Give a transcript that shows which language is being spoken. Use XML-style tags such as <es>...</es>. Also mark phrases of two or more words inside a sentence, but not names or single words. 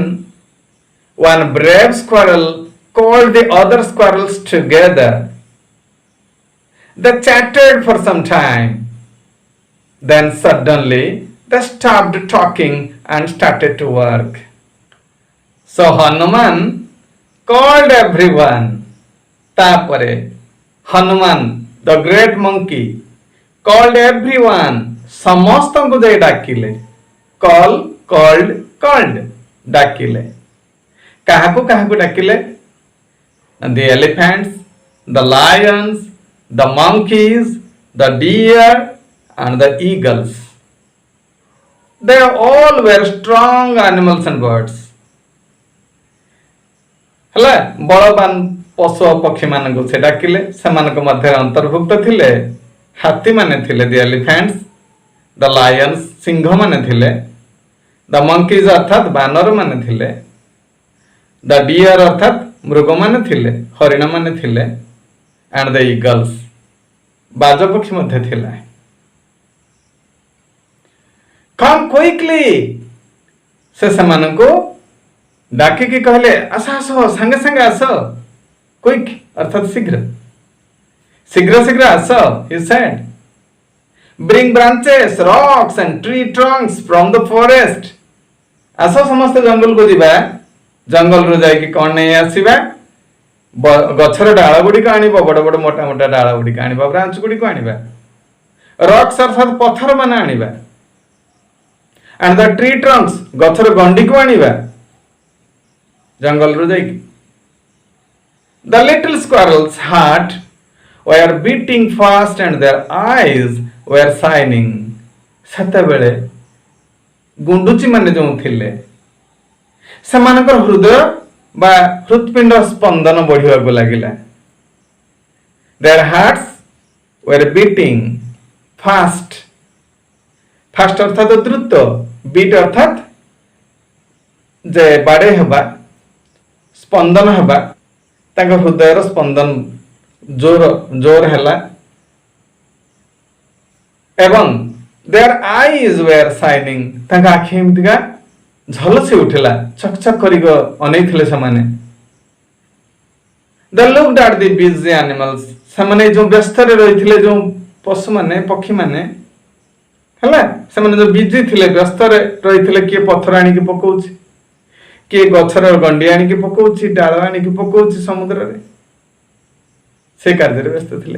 <en>Then One brave squirrel called the other squirrels together. They chatted for some time. Then suddenly they stopped talking and started to work. So Hanuman called everyone. ତାପରେ ହନୁମାନ the great monkey called everyone</en> <or>ସମସ୍ତଙ୍କୁ ଯାଇ ଡାକିଲେ</or> <en>କଲ୍ଡ</en> <or>ଡାକିଲେ କାହାକୁ କାହାକୁ ଡାକିଲେ</or> <en>the elephants the lions the monkeys the deer and the eagles. They all were strong animals and birds.</en> <or>ହେଲା ବଳବାନ ପଶୁ ପକ୍ଷୀ ମାନଙ୍କୁ ସେ ଡାକିଲେ ସେମାନଙ୍କ ମଧ୍ୟରେ ଅନ୍ତର୍ଭୁକ୍ତ ଥିଲେ ହାତୀ ମାନେ ଥିଲେ</or> <en>the elephants the lions</en> <or>ସିଂହ ମାନେ ଥିଲେ</or> <en>the monkeys</en> <or>ଅର୍ଥାତ୍ ବାନର ମାନେ ଥିଲେ</or> <en>the deer</en> <or>ଅର୍ଥାତ୍ ମୃଗ ମାନେ ଥିଲେ ହରିଣ ମାନେ ଥିଲେ</or> <en>and the eagles</en> <or>ବାଜ ପକ୍ଷୀ ମଧ୍ୟ ଥିଲା.</or> <en>Come quickly</en> <or>ସେ ସେମାନଙ୍କୁ ଡାକିକି କହିଲେ ଆସ ଆସ ସାଙ୍ଗେ ସାଙ୍ଗେ ଆସ କ୍ୱିକ୍ ଅର୍ଥାତ୍ ଶୀଘ୍ର ଶୀଘ୍ର ଶୀଘ୍ର ଆସ</or> <en>he said. Bring branches, rocks and tree trunks from the forest.</en> <or>ଆସ ସମସ୍ତେ ଜଙ୍ଗଲକୁ ଯିବା ଜଙ୍ଗଲରୁ ଯାଇକି କ'ଣ ନେଇ ଆସିବା ଗଛର ଡାଳ ଗୁଡ଼ିକ ଆଣିବ ବଡ଼ ବଡ଼ ମୋଟା ମୋଟା ଡାଳ ଗୁଡ଼ିକ ଆଣିବା ବ୍ରାଞ୍ଚ ଗୁଡ଼ିକ ଆଣିବା ରକ୍ସ ଅର୍ଥାତ୍ ପଥର ମାନେ ଆଣିବା</or> <en>and the tree trunks</en> <or>ଗଛର ଗଣ୍ଡିକୁ ଆଣିବା ଜଙ୍ଗଲରୁ ଯାଇକି</or> <en>the little squirrel's heart were beating fast and their eyes were shining.</en> <or>ସେତେବେଳେ ଗୁଣ୍ଡୁଚି ମାନେ ଯେଉଁ ଥିଲେ ସେମାନଙ୍କର ହୃଦୟ ବା ହୃତ୍ପିଣ୍ଡ ସ୍ପନ୍ଦନ ବଢିବାକୁ ଲାଗିଲା.</or> <en>their hearts were beating fast.</en> <or>fast ଅର୍ଥାତ୍ ଦ୍ରୁତ beat ଅର୍ଥାତ୍ ଯେ ବାଡ଼େଇ ହେବା ସ୍ପନ୍ଦନ ହେବା ତାଙ୍କ ହୃଦୟର ସ୍ପନ୍ଦନ ଜୋର ହେଲା ଏବଂ</or> <en>their eyes were shining</en> <or>ତାଙ୍କ ଆଖି ଏମିତିକା ଝଲସି ଉଠିଲା ଛକ ଛକ କରିକି ଅନେଇଥିଲେ ସେମାନେ.</or> <en>they looked at the busy animals</en> <or>ସେମାନେ ଯେଉଁ ବ୍ୟସ୍ତରେ ରହିଥିଲେ ଯେଉଁ ପଶୁମାନେ ପକ୍ଷୀମାନେ ହେଲା ସେମାନେ ଯେଉଁ ବିଜି ଥିଲେ ବ୍ୟସ୍ତରେ ରହିଥିଲେ କିଏ ପଥର ଆଣିକି ପକଉଛି କିଏ ଗଛର ଗଣ୍ଡି ଆଣିକି ପକଉଛି ଡାଳ ଆଣିକି ପକଉଛି ସମୁଦ୍ରରେ ସେ କାର୍ଯ୍ୟରେ ବ୍ୟସ୍ତ ଥିଲେ.</or>